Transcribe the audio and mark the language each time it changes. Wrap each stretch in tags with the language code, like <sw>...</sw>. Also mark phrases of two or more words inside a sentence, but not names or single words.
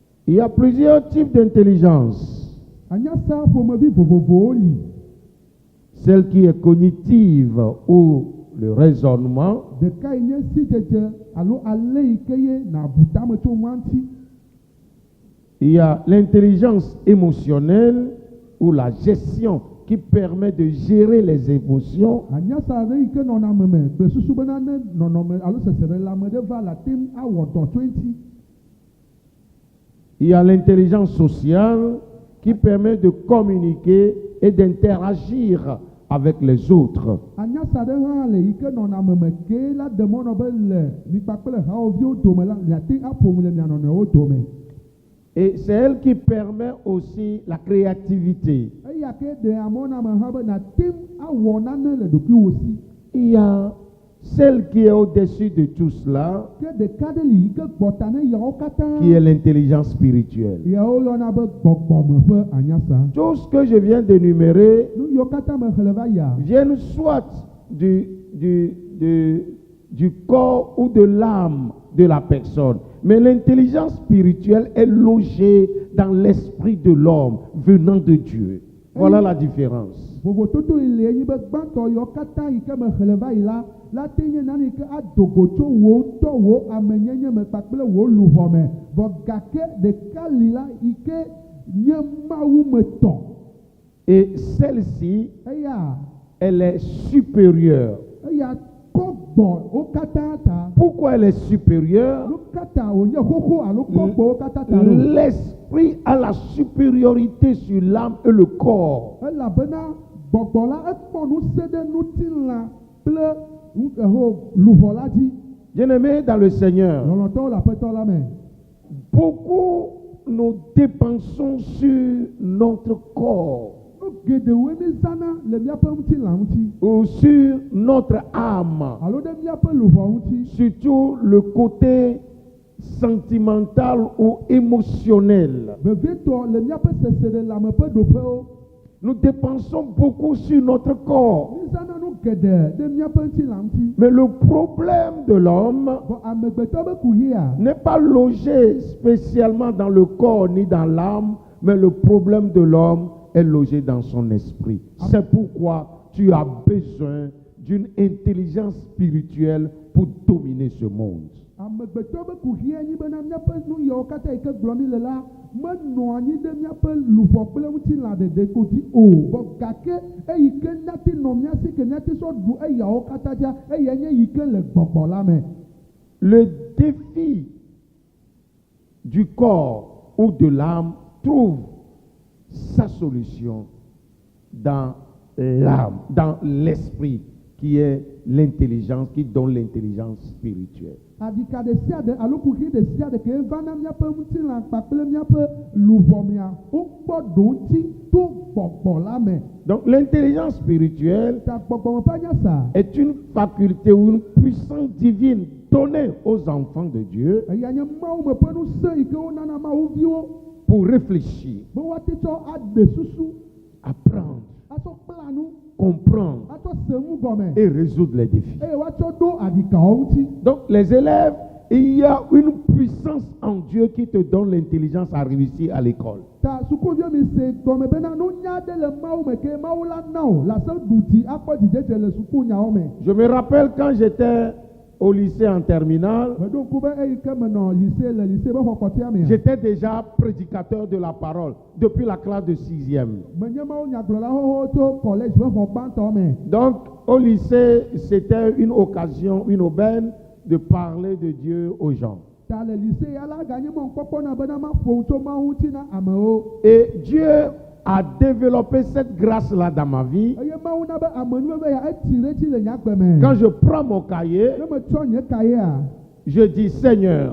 <fr>Il y a plusieurs types d'intelligence.</fr> <ee>Anyasa ƒomevi vovovowo li.</ee> <fr>Celle qui est cognitive ou le raisonnement.</fr> <ee>Ɖeka yi nye sidzedze alo ale yi ke ye nàbu tame tso nua ŋuti.</ee> <fr>Il y a l'intelligence émotionnelle ou la gestion qui permet de gérer les émotions.</fr> <ee>Anyasa aɖe yi ke nɔnɔme me kple susu bena ne nɔnɔme alo seselelame ɖe va la tem awɔ dɔ tso eŋuti.</ee> <fr>Il y a l'intelligence sociale qui permet de communiquer et d'interagir avec les autres.</fr> <ee>Anyasa aɖe hã le yi ke nɔnɔme me ke la de mɔnɔ be le mi kpakple hawòviwo dome la miate aƒo nu le mia nɔnɔewo dome.</ee> <fr>Et c'est elle qui permet aussi la créativité.</fr> <ee>Eya ke ɖe amɔname hã be nate awɔ nane le ɖokuiwò si.</ee> <fr>Il y a celle qui est au-dessus de tout cela,</fr> <ee>Ke ɖeka ɖe li yi ke gbɔta ne yawo katã.</ee> <fr>qui est l'intelligence spirituelle.</fr> <ee>Yawo yɔna be gbɔgbɔme ƒe anyasa.</ee> <fr>Tout ce que je viens d'énumérer</fr> <ee>Nu yiwo katã me xlẽ va ya.</ee> <fr>viennent soit du corps ou de l'âme de la personne. Mais l'intelligence spirituelle est logée dans l'esprit de l'homme venant de Dieu. Voilà la différence.</fr> <ee>Vovototo yi le enyi be gbãtɔ yiwo katã yi ke me xlẽ va yi la te nye nane yi ke adogo tso wò ŋutɔ wò amenyenye me kpakple wò luʋɔ me. Vɔ gake ɖeka li la yi ke nye Mawu me tɔ.</ee> <fr>Et celle-ci,</fr> <ee>Eya</ee> <fr>elle est supérieure.</fr> <ee>eya kɔ gbɔ wo katã ta.</ee> <fr>Pourquoi elle est supérieure?</fr> <ee>Nu katã wònye xoxo alo kɔ gbɔ wo katã ta ɖo.</ee> <fr>L'esprit a la supériorité sur l'âme et le corps.</fr> <ee>Elabena gbɔgbɔ la ekpɔ ŋusẽ ɖe ŋutilã kple luʋɔ la dzi.</ee> <fr>Bien-aimés dans le Seigneur,</fr> <ee>Lɔlɔ̃tɔwo le aƒetɔ la me.</ee> <fr>beaucoup nous dépensons sur notre corps</fr> <ee>Nu geɖewoe mi zãna le míaƒe ŋutilã ŋuti</ee> <fr>ou sur notre âme,</fr> <ee>alo ɖe míaƒe luʋɔ ŋuti.</ee> <fr>surtout le côté sentimental ou émotionnel.</fr> <ee>Vevietɔ le míaƒe seselelame ƒe ɖoƒewo.</ee> <fr>Nous dépensons beaucoup sur notre corps.</fr> <ee>Mi zãna nu geɖe ɖe míaƒe ŋutilã ŋuti.</ee> <fr>Mais le problème de l'homme</fr> <ee>Vɔ amegbetɔ be kuhia</ee> <fr>n'est pas logé spécialement dans le corps ni dans l'âme, mais le problème de l'homme est logé dans son esprit. C'est pourquoi tu as besoin d'une intelligence spirituelle pour dominer ce monde.</fr> <ee>amegbetɔ be kuhia nyi bena míaƒe nu yawo katã yi ke gblɔm mi le la menɔ anyi ɖe míaƒe luʋɔ kple ŋutilã ɖeɖe ko dzi o. Vɔ gake eyi ke míate nɔ mía si ke míate sɔ ɖu eyawo katã dzia eya nye yi ke le gbɔgbɔ la me.</ee> <fr>Le défi du corps ou de l'âme trouve sa solution dans l'âme, dans l'esprit, qui est l'intelligence, qui donne l'intelligence spirituelle.</fr> <ee>Adika ɖe sia ɖe alo kuhi ɖe sia ɖe ke va na míaƒe ŋutilã kpakple míaƒe luʋɔ mea wokpɔ ɖo ŋuti to gbɔgbɔ la me.</ee> <fr>Donc l'intelligence spirituelle</fr> <ee>Ta gbɔgbɔme ƒe anyasa</ee> <fr>est une faculté ou une puissance divine donnée aux enfants de Dieu</fr> <ee>eya nye Mawu me ƒe ŋusẽ yi ke wonana Mawuviwo</ee> <fr>pour réfléchir,</fr> <ee>be woate tsɔ aɖe susu</ee> <fr>apprendre,</fr> <ee>atsɔ kpla nu</ee> <fr>comprendre</fr> <ee>atsɔ se nu gɔme</ee> <fr>et résoudre les défis.</fr> <ee>eye woatsɔ ɖo adikawo ŋuti.</ee> <fr>Donc les élèves, il y a une puissance en Dieu qui te donne l'intelligence à réussir à l'école.</fr> <ee>Ta sukuviwo mi se gɔme bena nunya aɖe le Mawu me ke Mawu la na o le ase ɖu dzi akpɔ dzidzedze le sukunyawo me.</ee> <fr>Je me rappelle quand j'étais au lycée en terminale,</fr> <ee>Meɖo ŋku be eyi ke menɔ lycée le lycée be xɔ kpɔtɛa mea.</ee> <fr>j'étais déjà prédicateur de la parole depuis la classe de 6e.</fr> <ee>Menye Mawu nyagblɔla xoxo tso collège be xɔ gbãtɔ me.</ee> <fr>Donc au lycée, c'était une occasion, une aubaine de parler de Dieu aux gens.</fr> <ee>Ta le lycée ya la ganye mɔ kpɔkpɔ na bena maƒo tso Mawu ŋuti na amewo.</ee> <fr>Et Dieu a développé cette grâce-là dans ma vie.</fr> <ee>Eye Mawu na be amenuveve ya eti ɖe edzi le nye agbe me.</ee> <fr>Quand je prends mon cahier,</fr> <ee>Ne metsɔ nye kayea</ee> <fr>je dis Seigneur,</fr>